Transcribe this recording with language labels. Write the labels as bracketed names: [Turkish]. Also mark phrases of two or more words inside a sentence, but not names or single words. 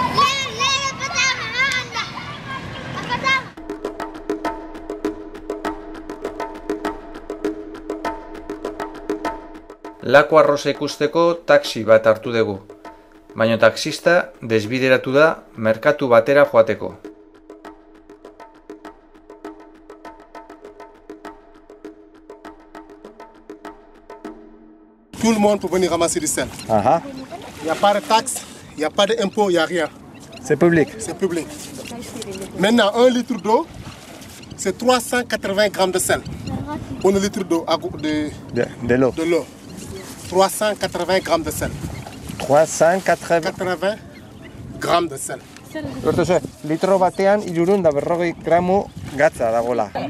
[Basque] Lako arroza ikusteko taxi bat hartu dugu, baina taxista desbideratu da merkatu batera joateko. [French] Tout le monde peut venir ramasser du sel. Il n'y a pas de taxe, il n'y a pas d'impôt, il n'y a rien. C'est public. C'est public. Maintenant, 1 litre d'eau, c'est 380 grammes de sel. 1 litre d'eau De l'eau. de l'eau. 380 grammes de sel. 380. 80 grammes de sel. [Basque] Hortze, litro batean 340 gramu gatza dagoela.